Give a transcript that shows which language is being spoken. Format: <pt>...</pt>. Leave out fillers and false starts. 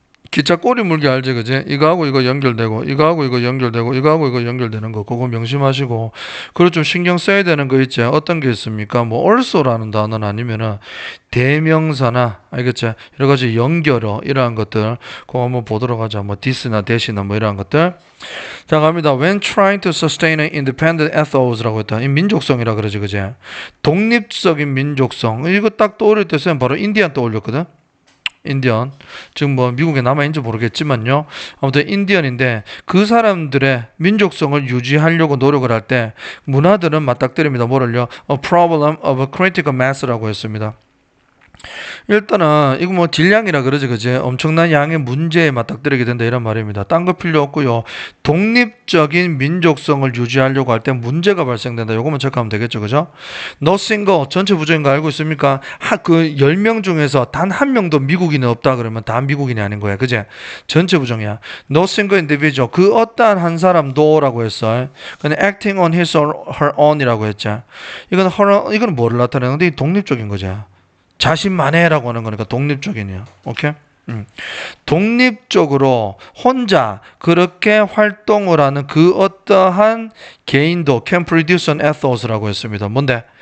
<ko>기차 꼬리 물기 알지, 그지? 이거하고 이거 연결되고, 이거하고 이거 연결되고, 이거하고 이거 연결되는 거, 그거 명심하시고, 그리고 좀 신경 써야 되는 거 있지? 어떤 게 있습니까? 뭐, also라는 단어는 아니면은, 대명사나, 알겠지? 여러 가지 연결어, 이러한 것들, 그거 한번 보도록 하자. 뭐, this나 that이나 뭐, 이러한 것들. 자, 갑니다.</ko> <en>When trying to sustain an independent ethos라고 했다.</en> <ko>이 민족성이라 그러지, 그지? 독립적인 민족성. 이거 딱 떠오를 때 쓰면 바로 인디안 떠올렸거든? 인디언. 지금 뭐 미국에 남아있는지 모르겠지만요. 아무튼 인디언인데 그 사람들의 민족성을 유지하려고 노력을 할 때 문화들은 맞닥뜨립니다. 뭐를요?</ko> <en>A problem of critical mass라고 했습니다.</en> <ko>일단은 이거 뭐 질량이라 그러지, 그지? 엄청난 양의 문제에 맞닥뜨리게 된다 이런 말입니다. 딴 거 필요 없고요. 독립적인 민족성을 유지하려고 할 때 문제가 발생된다. 요거만 체크하면 되겠죠, 그죠? No single 전체 부정인 거 알고 있습니까? 그 10명 중에서 단 한 명도 미국인이 없다 그러면 다 미국인이 아닌 거야, 그지? 전체 부정이야.</ko> <en>No single individual</en> <ko>그 어떠한 한 사람도라고 했어.</ko> <en>근데 acting on his or her own이라고 했죠.</en> <ko>이거는 뭐를 나타내는데 독립적인 거죠. 자신만해라고 하는 거니까 독립적인이야. 오케이? 독립적으로 혼자 그렇게 활동을 하는 그 어떠한 개인도</ko> <en>can produce an ethos</en> <ko>라고 했습니다. 뭔데?</ko>